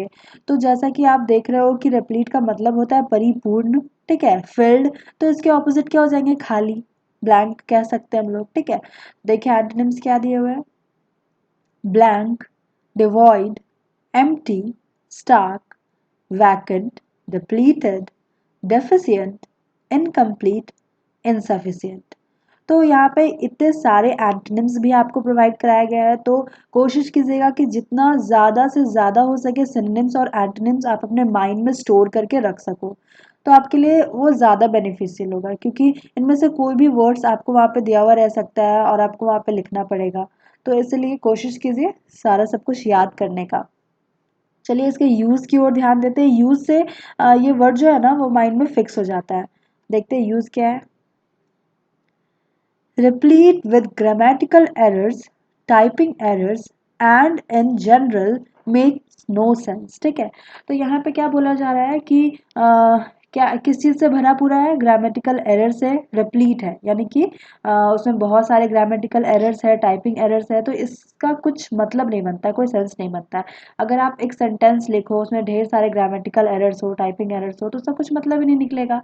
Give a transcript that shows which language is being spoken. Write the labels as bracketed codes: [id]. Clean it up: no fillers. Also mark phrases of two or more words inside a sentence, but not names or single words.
[hi] तो जैसा कि आप देख रहे हो कि रिप्लीट का मतलब होता है परिपूर्ण। ठीक है? फिल्ड, तो इसके ऑपोजिट क्या हो जाएंगे? खाली, ब्लैंक कह सकते हैं हम लोग। ठीक है? देखिए एंटोनिम्स क्या दिए हुए हैं। [en] blank, devoid, empty, stark, vacant, depleted, deficient, incomplete, insufficient। [hi] तो यहाँ पे इतने सारे एंटोनिम्स भी आपको प्रोवाइड कराया गया है। तो कोशिश कीजिएगा कि जितना ज़्यादा से ज़्यादा हो सके सिनोनिम्स और एंटोनिम्स आप अपने माइंड में स्टोर करके रख सको, तो आपके लिए वो ज़्यादा बेनिफिशियल होगा क्योंकि इनमें से कोई भी वर्ड्स आपको वहाँ पे दिया हुआ रह सकता है और आपको वहाँ पे लिखना पड़ेगा। तो इसलिए कोशिश कीजिए सारा सब कुछ याद करने का। चलिए इसके यूज़ की ओर ध्यान देते हैं। यूज़ से ये वर्ड जो है ना वो माइंड में फिक्स हो जाता है। देखते हैं यूज़ क्या है। [en] replete with grammatical errors, typing errors and in general makes no sense। [hi] ठीक है? तो यहाँ पे क्या बोला जा रहा है कि क्या किस चीज़ से भरा पूरा है? [en] grammatical error [hi] से रिप्लीट है, यानी कि उसमें बहुत सारे [en] grammatical errors [hi] है, [en] typing errors [hi] है, तो इसका कुछ मतलब नहीं बनता, कोई सेंस नहीं बनता। अगर आप एक सेंटेंस लिखो उसमें ढेर सारे [en] grammatical errors [hi] हो, [en] typing errors [hi] हो, तो उसका कुछ मतलब ही नहीं निकलेगा।